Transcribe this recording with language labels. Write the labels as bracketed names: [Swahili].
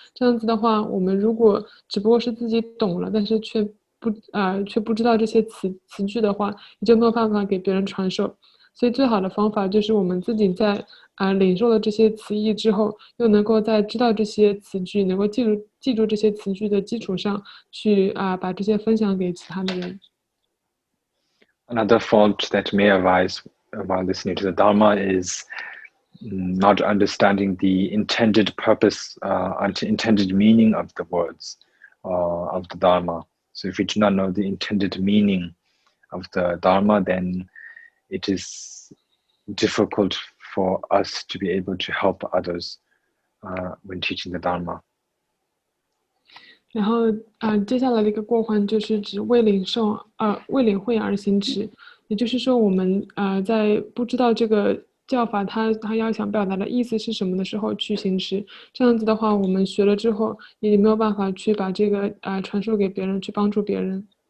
[Chinese] 这样子的话，我们如果只不过是自己懂了，但是却不知道这些词句的话，也就没有办法给别人传授。所以最好的方法就是我们自己在领受了这些词义之后，又能够在知道这些词句，能够记住这些词句的基础上去把这些分享给其他的人。 [English] Another fault that may arise while listening to the Dharma is not understanding the intended purpose, intended meaning of the words of the Dharma. So if we do not know the intended meaning of the Dharma, then it is difficult for us to be able to help others when teaching the Dharma. [Chinese] 然后接下来的一个过患就是指为领会而行持，也就是说我们在不知道这个教法它要想表达的意思是什么的时候去行持，这样子的话我们学了之后也没有办法去把这个传授给别人，去帮助别人。